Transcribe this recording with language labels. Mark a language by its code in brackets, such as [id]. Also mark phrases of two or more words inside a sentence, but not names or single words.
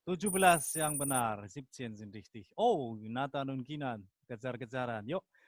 [id] 17 yang benar, 17 [de] sind richtig. [id] Oh, Nathan und Kinan, kejar-kejaran. Yuk.